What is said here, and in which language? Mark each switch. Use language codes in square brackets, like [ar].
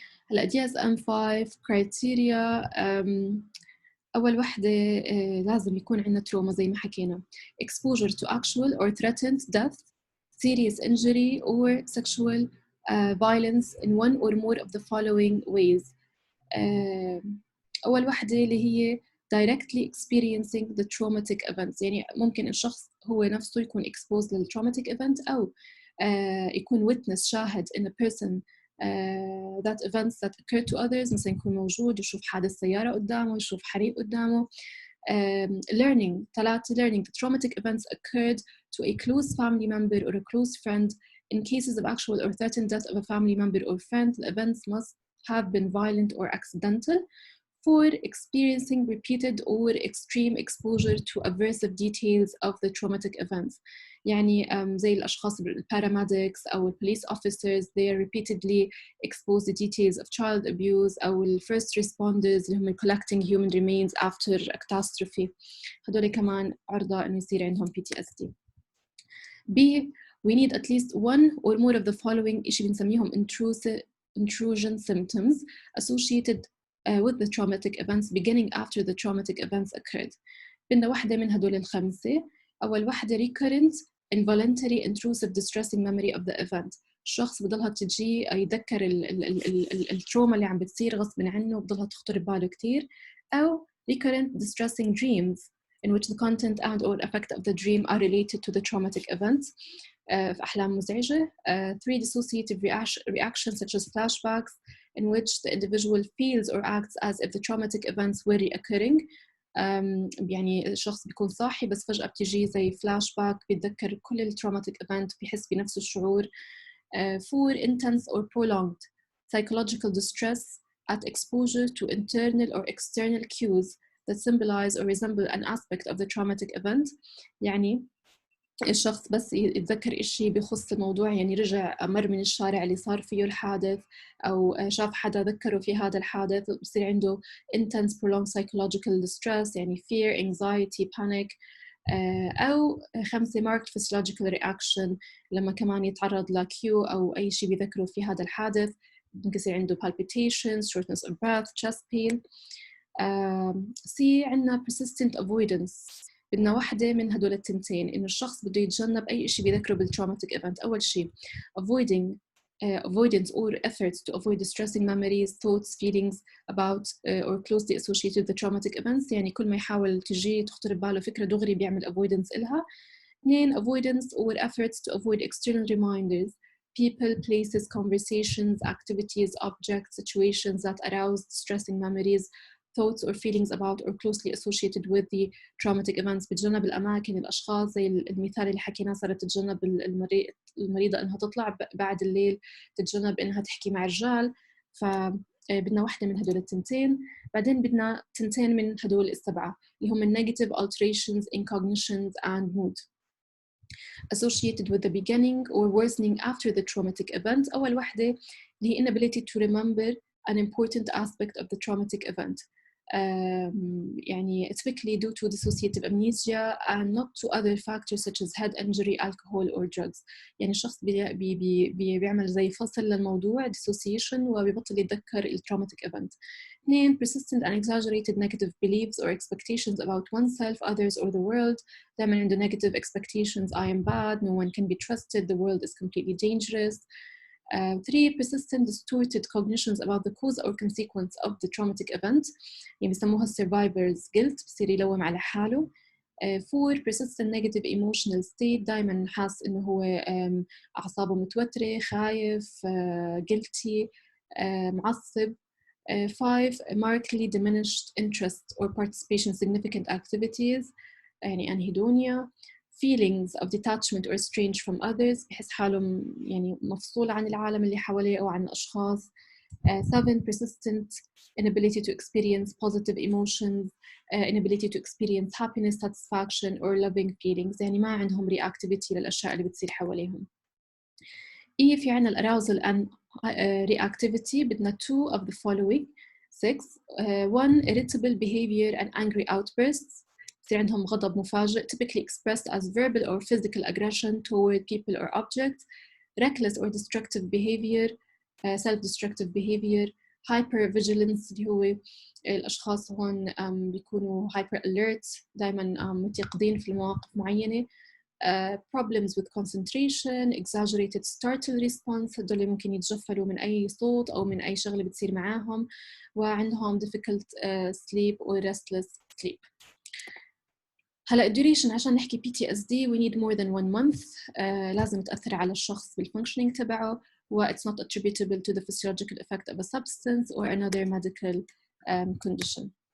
[ar] هلا [en] DSM-5 criteria [ar] أول وحدة لازم يكون عندنا تروما زي ما حكينا [en] exposure to actual or threatened death, serious injury or sexual violence in one or more of the following ways. [ar] أول وحدة اللي هي [en] directly experiencing the traumatic events، [ar] يعني ممكن الشخص هو نفسه يكون exposed للtraumatic event أو يكون witness شاهد [en] in a person that events that occur to others، [ar] مثلا يكون موجود يشوف حادث سيارة قدامه، يشوف حريق قدامه. [en] Learning learning the traumatic events occurred to a close family member or a close friend. In cases of actual or threatened death of a family member or friend, the events must have been violent or accidental. For experiencing repeated or extreme exposure to aversive details of the traumatic events. [ar] يعني زي الأشخاص [en] paramedics أو police officers, they are repeatedly exposed to details of child abuse أو first responders [ar] اللي هم [en] collecting human remains after a catastrophe. [ar] هدول كمان عرضة إنه يصير عندهم PTSD. [en] B, we need at least one or more of the following [ar] إشي بنسميهم [en] intrusion symptoms associated with the traumatic events beginning after the traumatic events occurred. [ar] بدنا واحدة من هدول الخمسة. أول واحدة [en] recurrent involuntary intrusive distressing memory of the event. [ar] الشخص بضلها تجي يذكر التروما اللي عم بتصير غصب عنه وبضلها تخطر بباله كتير. أو [en] recurrent distressing dreams in which the content and or effect of the dream are related to the traumatic event. [ar] في أحلام مزعجة. [en] 3 dissociative reactions such as flashbacks in which the individual feels or acts as if the traumatic events were reoccurring. [ar] يعني الشخص بيكون صاحي بس فجأة بتجي زي flashback بيتذكر كل التروماتيك event بيحس بنفس الشعور. [en] 4 intense or prolonged psychological distress at exposure to internal or external cues that symbolize or resemble an aspect of the traumatic event. [ar] يعني الشخص بس يتذكر إشي بخص الموضوع، يعني رجع مر من الشارع اللي صار فيه الحادث أو شاف حدا ذكره في هذا الحادث، بصير عنده [en] intense prolonged psychological distress [ar] يعني [en] fear, anxiety, panic. [ar] أو 5 [en] marked physiological reaction [ar] لما كمان يتعرض لكيو أو أي شيء بيذكره في هذا الحادث، ممكن يصير عنده [en] palpitations, shortness of breath, chest pain. C [ar] عندنا [en] persistent avoidance. [ar] بدنا واحدة من هدول التنتين، إنه الشخص بده يتجنب أي شيء بيذكره بالtraumatic event. [en] أول شيء avoidance or efforts to avoid distressing memories, thoughts, feelings about or closely associated with the traumatic events. [ar] يعني كل ما يحاول تجي تخطر بباله فكرة دغري بيعمل avoidance إلها. [en] 2 avoidance or efforts to avoid external reminders, people, places, conversations, activities, objects, situations that arouse distressing memories, thoughts or feelings about or closely associated with the traumatic events. [ar] بتجنب الأماكن، الأشخاص، زي المثال اللي حكيناه، صارت تتجنب المريضة إنها تطلع بعد الليل، تتجنب إنها تحكي مع الرجال. فبدنا واحدة من هدول التنتين. بعدين بدنا تنتين من هدول السبعة اللي هم [en] negative alterations in cognitions and mood associated with the beginning or worsening after the traumatic event. [ar] أول واحدة اللي هي [en] inability to remember an important aspect of the traumatic event. [ar] يعني [en] typically due to dissociative amnesia and not to other factors such as head injury, alcohol or drugs. [ar] يعني الشخص بيعمل زي فصل للموضوع dissociation وبيبطل يتذكر ال [en] traumatic event. 2. Persistent and exaggerated negative beliefs or expectations about oneself, others or the world. [ar] دايما عنده [en] negative expectations, I am bad, no one can be trusted, the world is completely dangerous. 3. Persistent distorted cognitions about the cause or consequence of the traumatic event. [ar] يعني بيسموها [en] survivor's guilt، [ar] بصير يلوم على حاله. 4. [en] Persistent negative emotional state، [ar] دايما حاس إنه هو أعصابه متوترة، خايف، guilty، معصب. [en] 5. Markedly diminished interest or participation in significant activities، [ar] يعني [en] anhedonia. Feelings of detachment or estranged from others، [ar] بحس حاله يعني مفصول عن العالم اللي حواليه أو عن الأشخاص. 7. [en] Persistent inability to experience positive emotions, inability to experience happiness, satisfaction or loving feelings، [ar] يعني ما عندهم [en] reactivity للأشياء اللي بتصير حواليهم. [ar] في عنا الأراوزل [en] and reactivity [ar] بدنا [en] 2 of the following. 6. 1. Irritable behavior and angry outbursts، [ar] بصير عندهم غضب مفاجئ [en] typically expressed as verbal or physical aggression toward people or objects. Reckless or destructive behavior, self-destructive behavior. [ar] Hypervigilance اللي هو الأشخاص هون بيكونوا [en] hyper alert، [ar] دايما متيقظين في مواقف معينة. [en] Problems with concentration, exaggerated startle response، [ar] هدول ممكن يتجفلوا من أي صوت أو من أي شغلة بتصير معاهم، وعندهم [en] difficult sleep or restless sleep. [ar] هلا [en] duration [ar] عشان نحكي [en] PTSD we need more than 1 month. [ar] لازم تأثر على الشخص بالfunctioning تبعه، و [en] it's not attributable to the physiological effect of a substance or another medical condition.